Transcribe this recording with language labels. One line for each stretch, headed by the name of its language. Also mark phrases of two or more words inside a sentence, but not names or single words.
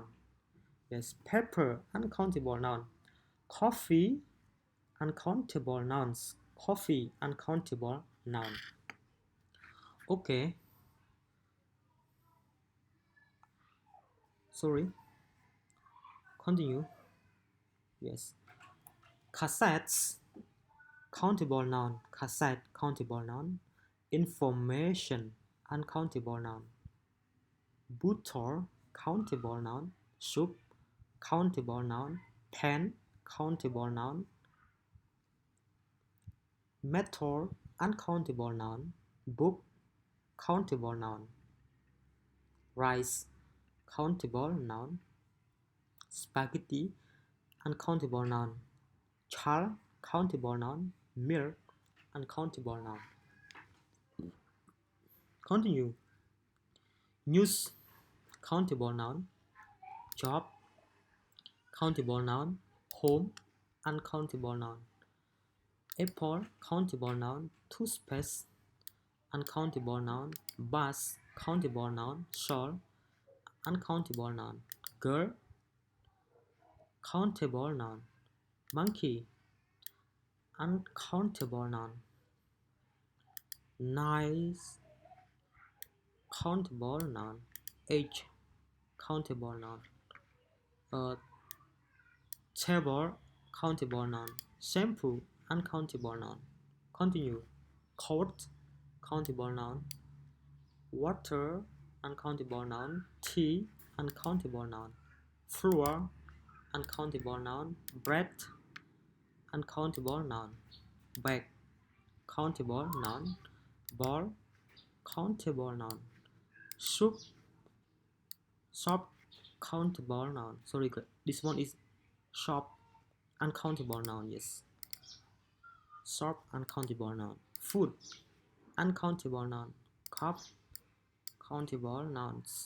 English: Yes, pepper, uncountable noun. Coffee, uncountable nouns. Coffee, uncountable noun. Okay. Sorry. Continue. Yes. Cassettes, countable noun. Cassette, countable noun. Information, uncountable noun. Butter, countable noun. Soup, countable noun. Pen, countable noun. Metal, uncountable noun. Book, countable noun. Rice, countable noun. Spaghetti, uncountable noun. Child, countable noun. Milk, uncountable noun. Continue. News, countable noun. Job, countable noun. Home, uncountable noun. Apple, countable noun. Toothpaste, uncountable noun. Bus, countable noun. Shawl, uncountable noun. Girl, countable noun. Monkey, uncountable noun. Nice, countable noun. Age, countable noun. Table, countable noun. Shampoo, uncountable noun. Continue. Coat, countable noun. Water, uncountable noun. Tea, uncountable noun. Flour, uncountable noun. Bread, uncountable noun. Bag, countable noun. Ball, countable noun. Soup, shop, countable noun. Sorry, this one is shop, uncountable noun. Yes, shop, uncountable noun. Food, uncountable noun. Cup, countable nouns.